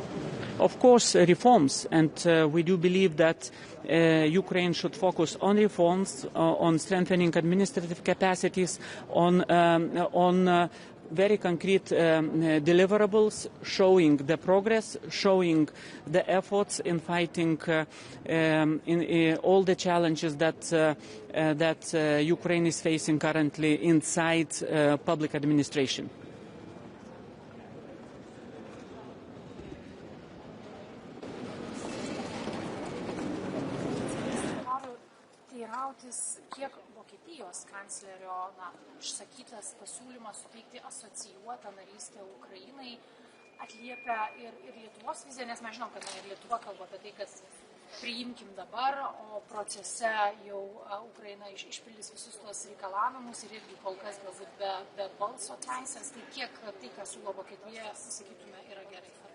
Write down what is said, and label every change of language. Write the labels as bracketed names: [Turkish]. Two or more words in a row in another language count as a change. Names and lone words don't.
[English] Of course, reforms, and we do believe that Ukraine should focus on reforms, on strengthening administrative capacities, on very concrete deliverables, showing the progress, showing the efforts in fighting in all the challenges that Ukraine is facing currently inside public administration. [Lithuanian] Kiek Vokietijos kanclerio išsakytas pasiūlymas suteikti asocijuotą narystę Ukrainai atliepia ir Lietuvos viziją, nes mes žinom, kad ir Lietuva kalba apie tai, kad priimkim dabar, o procese jau Ukraina išpildys visus tuos reikalavimus ir irgi kol kas galbūt be balso teisės, tai kiek tai, ką siūlo Vokietija, sakytume, yra gerai.